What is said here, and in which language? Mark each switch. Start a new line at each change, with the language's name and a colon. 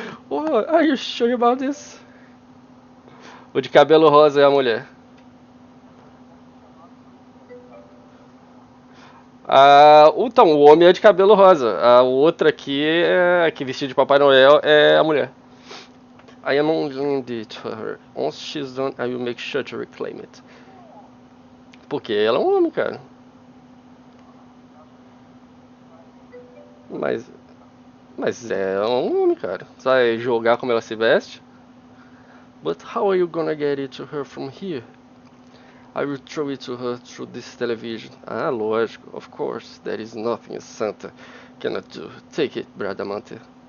English: Oh, are you sure about this?
Portuguese: O de cabelo rosa é a mulher. Então, o homem é de cabelo rosa. A outra aqui, que vestido de Papai Noel, é a mulher.
English: I am only lending it to her. Once she's done, I will make sure to reclaim it.
Portuguese: Porque ela é um homem, cara. Mas, mas é um homem, cara. Você vai jogar como ela se veste?
English: But how are you gonna get it to her from here? I will throw it to her through this television.
Portuguese: Ah, lógico.
English: Of course. There is nothing Santa cannot do. Take it, Bradamante.